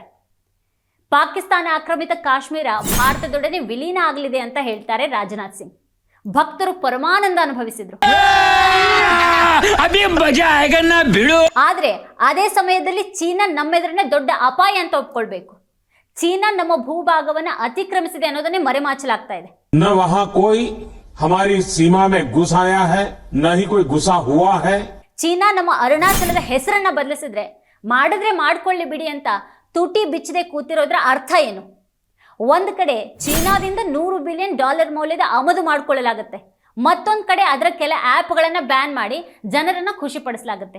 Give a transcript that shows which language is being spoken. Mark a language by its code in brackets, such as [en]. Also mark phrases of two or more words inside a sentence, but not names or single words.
[kn] ಪಾಕಿಸ್ತಾನ ಆಕ್ರಮಿತ ಕಾಶ್ಮೀರ ಭಾರತದೊಡನೆ ವಿಲೀನ ಆಗಲಿದೆ ಅಂತ ಹೇಳ್ತಾರೆ ರಾಜನಾಥ್ ಸಿಂಗ್. ಭಕ್ತರು ಪರಮಾನಂದ ಅನುಭವಿಸಿದ್ರು. ಆದ್ರೆ ಅದೇ ಸಮಯದಲ್ಲಿ ಚೀನಾ ನಮ್ಮೆದುರನ್ನೇ ದೊಡ್ಡ ಅಪಾಯ ಅಂತ ಒಪ್ಕೊಳ್ಬೇಕು. ಚೀನಾ ನಮ್ಮ ಭೂಭಾಗವನ್ನ ಅತಿಕ್ರಮಿಸಿದೆ ಅನ್ನೋದನ್ನೇ ಮರೆಮಾಚಲಾಗ್ತಾ ಇದೆ. [hi] न वहां कोई हमारी सीमा में घुस आया है, न ही कोई घुसा हुआ है. [kn] ಚೀನಾ ನಮ್ಮ ಅರುಣಾಚಲದ ಹೆಸರನ್ನ ಬದಲಿಸಿದ್ರೆ ಮಾಡಿದ್ರೆ ಮಾಡ್ಕೊಳ್ಳಿ ಬಿಡಿ ಅಂತ ತುಟಿ ಬಿಚ್ಚದೆ ಕೂತಿರೋದ್ರ ಅರ್ಥ ಏನು? ಒಂದು ಕಡೆ ಚೀನಾದಿಂದ $100 ಬಿಲಿಯನ್ ಮೌಲ್ಯದ ಆಮದು ಮಾಡಿಕೊಳ್ಳಲಾಗುತ್ತೆ, ಮತ್ತೊಂದು ಕಡೆ ಅದರ ಕೆಲ ಆ್ಯಪ್ಗಳನ್ನು ಬ್ಯಾನ್ ಮಾಡಿ ಜನರನ್ನ ಖುಷಿ ಪಡಿಸಲಾಗುತ್ತೆ.